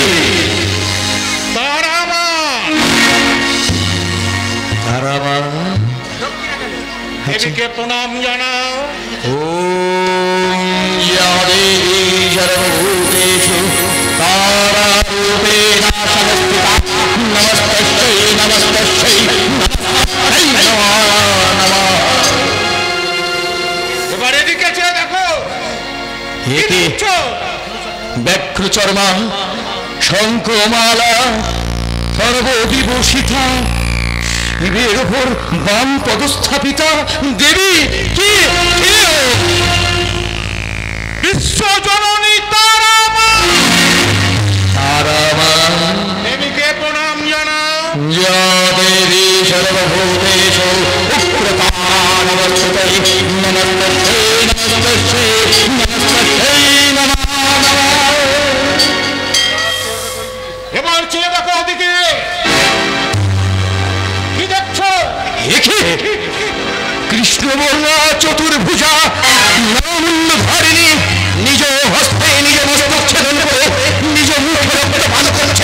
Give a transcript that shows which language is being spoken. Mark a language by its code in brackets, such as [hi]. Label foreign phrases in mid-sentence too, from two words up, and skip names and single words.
[bn] তারামা। তারা মা? দেবীকে প্রণাম জানাও। [sa] ओम् या देवी सर्वभूतेषु तारारूपेणा संस्थिता नमस्तस्यै नमस्तस्यै नमस्तस्यै नमो नमः। [bn] এবার এদিকে চেয়ে দেখো, কি একে দেখছো? ব্যাঘ্রচর্মা শঙ্খমালা সর্ববিভূষিতা শিবের ওপর বাম পদস্থাপিতা দেবী কি? বিশ্বজননী তারামা। তারা দেবীকে প্রণাম জানাও। [sa] या देवी सर्वभूतेषु उग्रता नमस्तै नमस्तस्यै नमस्तस्यै नमस्तस्यै नमो नमः। [bn] এবার চেয়ে দেখো ওদিকে, কি দেখছো? একে কৃষ্ণবর্ণা চতুর্ভুজা নরমুণ্ড ধারিণী নিজ হস্তে নিজ মস্তক ছেদন করে নিজ মুখে রক্ত পান করছে।